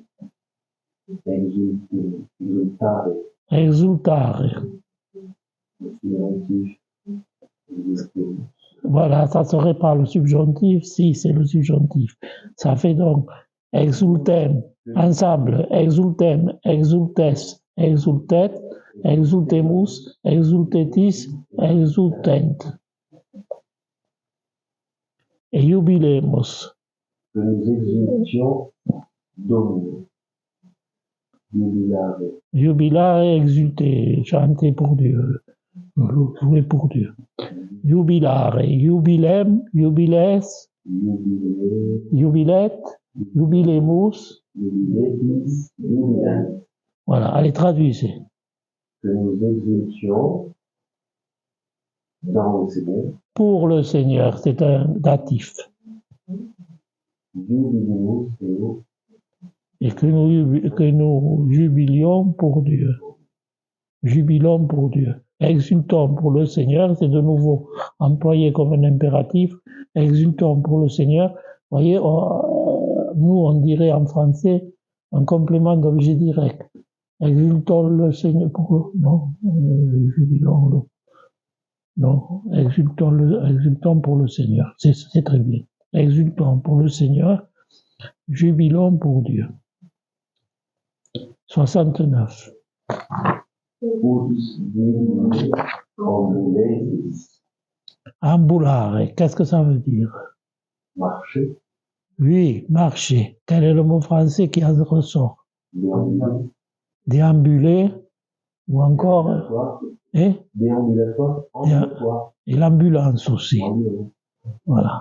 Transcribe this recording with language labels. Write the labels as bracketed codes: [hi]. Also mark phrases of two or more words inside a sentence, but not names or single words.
[la] Exultare, Exultare. [fr] le subjonctif. Exultemus. Voilà, ça serait pas le subjonctif, si c'est le subjonctif. Ça fait donc exultem, ensemble, [la] exultem, exultes, exultet, exultemus, exultetis, exultent. Et jubilemus. [fr] Que nous exultions Domino. [la] Jubilare. Jubilare, exulter, [fr] chanter pour Dieu, jouer pour Dieu. [la] Jubilare, jubilem, jubiles, [fr] Jubilé. [la] jubilet, jubilemus. Jubiletis. Jubilant. [fr] Voilà, allez, traduisez. Que nous exultions dans le Seigneur. Pour le Seigneur, c'est un datif. [la] Jubilemus Deo. [fr] Et que nous jubilions pour Dieu. Jubilons pour Dieu. Exultons pour le Seigneur, c'est de nouveau employé comme un impératif. Exultons pour le Seigneur. Vous voyez, nous, on dirait en français un complément d'objet direct. Exultons le Seigneur pour... Non, jubilons le... Non, exultons pour le Seigneur. C'est très bien. Exultons pour le Seigneur, jubilons pour Dieu. 69. [la] Ut divine ambuletis. Ambulare, [fr] qu'est-ce que ça veut dire? Marcher. Oui, marcher. Quel est le mot français qui en ressort? Déambulatoire. Déambuler ou encore... Et Déambulatoire. Ambulatoire. et l'ambulance aussi. Ambulance. Voilà.